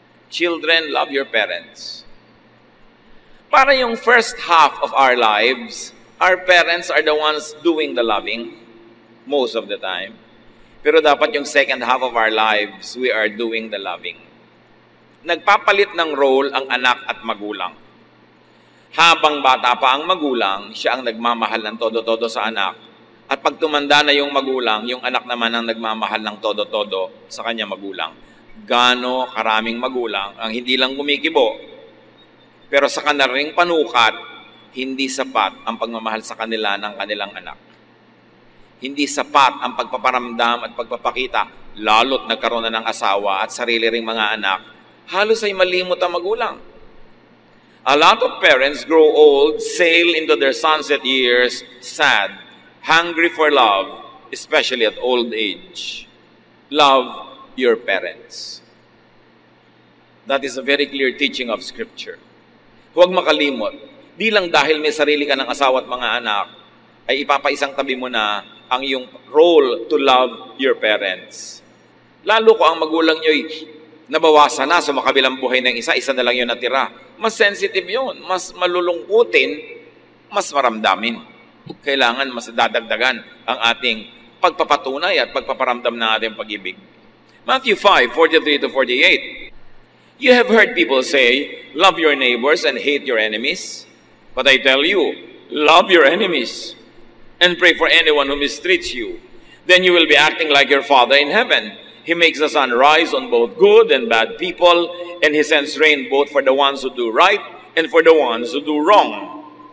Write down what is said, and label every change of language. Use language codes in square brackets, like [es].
[en] Children, love your parents. [tl] Para yung [en] first half of our lives, our parents are the ones doing the loving. Most of the time. [tl] Pero dapat yung [en] second half of our lives, we are doing the loving. [tl] Nagpapalit ng role ang anak at magulang. Habang bata pa ang magulang, siya ang nagmamahal ng todo-todo sa anak. At pag tumanda na yung magulang, yung anak naman ang nagmamahal ng todo-todo sa kanya magulang. Gaano karaming magulang ang hindi lang kumikibo, pero sa kanilang panukat, hindi sapat ang pagmamahal sa kanila ng kanilang anak. Hindi sapat ang pagpaparamdam at pagpapakita, lalo't nagkaroon na ng asawa at sarili ring mga anak, halos ay malimot ang magulang. [en] A lot of parents grow old, sail into their sunset years, sad, hungry for love, especially at old age. Love your parents. That is a very clear teaching of Scripture. [tl] Huwag makalimot, di lang dahil may sarili ka ng asawa at mga anak, ay ipapaisang tabi mo na ang iyong role [en] to love your parents. [tl] Lalo ko ang magulang nyo'y nabawasan na sa makabilang buhay ng isa na lang yun natira. Mas sensitive yun, mas malulungkutin, mas maramdamin. Kailangan mas dadagdagan ang ating pagpapatunay at pagpaparamdam ng ating pag-ibig. [en] Matthew 5:43-48. You have heard people say, love your neighbors and hate your enemies. But I tell you, love your enemies and pray for anyone who mistreats you. Then you will be acting like your Father in heaven. He makes the sun rise on both good and bad people, and He sends rain both for the ones who do right and for the ones who do wrong.